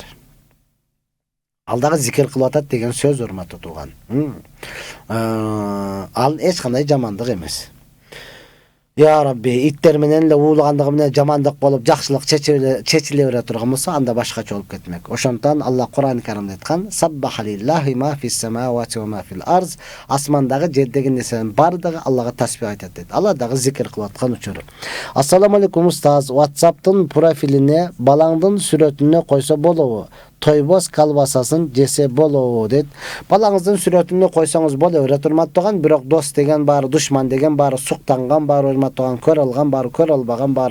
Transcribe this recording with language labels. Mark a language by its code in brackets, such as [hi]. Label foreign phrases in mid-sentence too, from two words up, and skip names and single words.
[ky] Ал дагы зикир кылып атат деген сөз, урматтуу тууган. Ал эч кандай жамандык эмес. [ar] يا رب, [ky] иттер менен эле уулагандыгы менен жамандык болуп, жакшылык чечиле бере турган болсо, анда башкача болуп кетмек. Ошондон Алла Кур'ан Каримде айткан: [ar] "سبح لله ما في السماوات وما في الأرض". [ky] Асмандагы, жердеги нерсенин бардыгы Аллага тасбих айтат дейт. Алла дагы зикир кылып аткан учуру. [ar] السلام عليكم [ky] устаз. WhatsApp'тын профилине балаңдын сүрөтүнө койсо болобу? Тойбоз колбасасын жесе болобу дейт. Балаңыздын сүрөтүнө койсоңуз боло берет, урматтаган, бирок дос деген бар, душман деген бар, суктанган бар, урматтаган, көрө алган бар, көрө албаган бар.